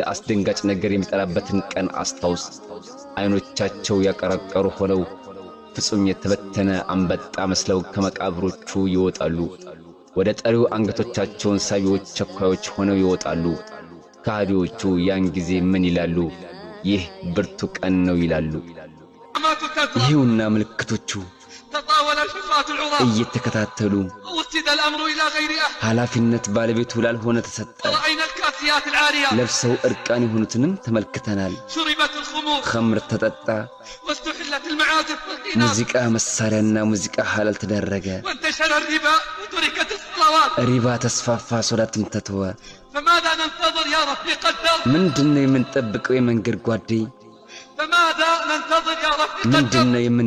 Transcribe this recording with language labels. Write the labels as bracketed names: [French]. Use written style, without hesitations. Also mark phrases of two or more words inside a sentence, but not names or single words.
[Amharic] አስደንጋጭ ነገር የሚጠራበትን ቀን አስታውስ አይኖቻቸው ያቀረቀሩ ሆነው ፍጹም የተበተነ አንበጣ መስለው ከመቃብሮቹ ይወጣሉ ወደ ጠሪው አንገቶቻቸውን ሳቢዎች ቸኳዮች ሆነው ይወጣሉ ካህዲዎቹ ያን ጊዜ ምን ይላሉ ይህ ብርቱ ቀን ነው ይላሉ ይሁንና ምልክቶቹ [Arabic] تطاول الحفاة العراة [Amharic] እየተከታተሉ [Arabic] وسد الأمر إلى غير أهل [Amharic] ኃላፊነት ባለቤቱ ላልሆነ ተሰጠ [Arabic] ورأينا الكاسيات العاريات [Amharic] ለብሰው እርቃን የሆኑትንም ተመልክተናል [Arabic] شربت الخمور [Amharic] ኸምር ተጠጣ [Arabic] واستحلت المعازف والقينات [Amharic] ሙዚቃ መሳሪያና ሙዚቃ ሐላል ተደረገ [Arabic] وانتشر الربا وتركت الصلوات [Amharic] ሪባ ተስፋፋ ሶላትም ተተወ [Arabic] فماذا ننتظر يا رفيق الدرب [Amharic] ምንድነው የምንጠብቀው የመንገድ ጓዴ [Arabic] فماذا ننتظر يا رفيق الدرب [Amharic] ምንድነው